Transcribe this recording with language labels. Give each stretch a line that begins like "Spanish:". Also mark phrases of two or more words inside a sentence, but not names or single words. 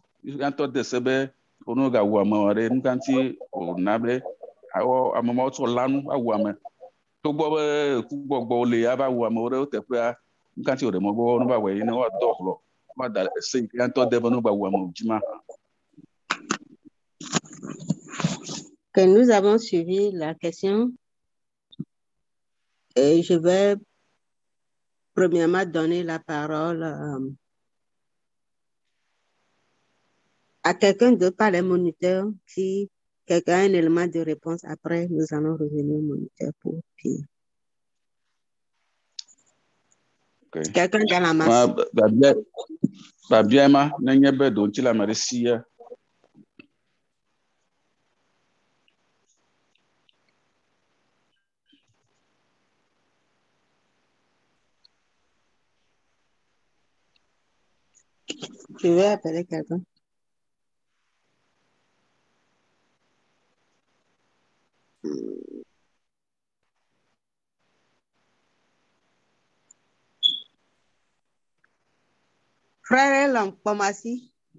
Ewe: Ya ŋutɔ de se be ne wogawu ame ɖe nu ka ŋuti wòna be ame mawo tsɔ lãnu awu ame. Togbɔ be kugbɔgbɔwo le ava wu amewo ɖe wo teƒea, nu ka ŋuti wòɖe mɔ be ne va wɔe ne woadɔ hlɔ̃, woada se yi ke ya ŋutɔ de be ne wogawu amewo dzi ma.
French: Que nous avons suivi la question. Et je vais premièrement donner la parole à quelqu'un d'autre, pas les moniteurs. Si quelqu'un a un élément de réponse, après, nous allons revenir au moniteur pour puis. Okay. Quelqu'un dans la masse.
Ewe: Babia ma nenye be ɖewo ŋuti le ame ɖe sia.
French: Je vais appeler quelqu'un. Frère Elam, Pomasi.